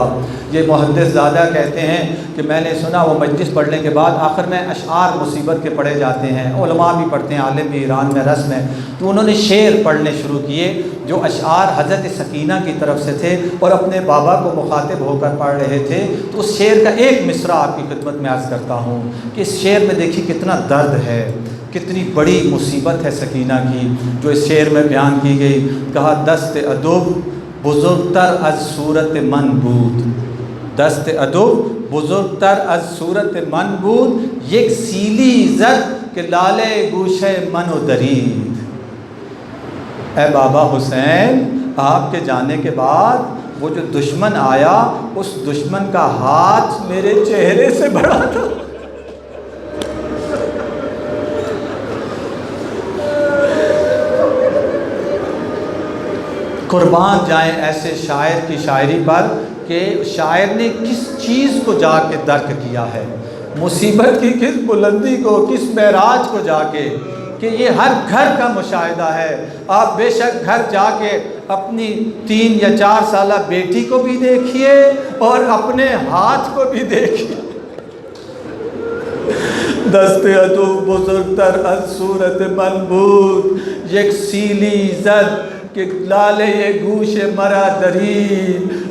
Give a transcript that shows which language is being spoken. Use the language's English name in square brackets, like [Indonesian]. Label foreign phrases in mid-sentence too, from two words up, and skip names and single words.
[Urdu] یہ محدث زادہ کہتے ہیں کہ میں نے سنا وہ مجلس پڑھنے کے بعد آخر میں اشعار مصیبت کے پڑھے جاتے ہیں، علماء بھی پڑھتے ہیں، عالم بھی ایران میں رسم ہے، تو انہوں نے شعر پڑھنے شروع کیے جو اشعار حضرت سکینہ کی طرف سے تھے اور اپنے بابا کو مخاطب ہو کر پڑھ رہے تھے۔ تو اس شعر کا ایک مصرع آپ کی خدمت میں عرض کرتا ہوں کہ اس شعر میں دیکھیے کتنا درد ہے، کتنی بڑی مصیبت ہے سکینہ کی جو اس شعر میں بیان کی گئی۔ [Persian] کہا دست ادب بزرگتر از صورت من بود، دست ادب بزرگتر از صورت من بود، یک سیلی زد کہ لالے گوشے من و درید۔ [Urdu] اے بابا حسین، آپ کے جانے کے بعد وہ جو دشمن آیا اس دشمن کا ہاتھ میرے چہرے سے بڑا تھا۔ قربان جائیں ایسے شاعر کی شاعری پر کہ شاعر نے کس چیز کو جا کے درک کیا ہے، مصیبت کی کس بلندی کو، کس معراج کو جا کے، کہ یہ ہر گھر کا مشاہدہ ہے۔ آپ بے شک گھر جا کے اپنی 3 یا 4 سالہ بیٹی کو بھی دیکھیے اور اپنے ہاتھ کو بھی دیکھیے۔ [Persian] دست ادو بزرگتر از صورت من بود، یک سیلی زد کہ لالے یہ گوش مرا درید۔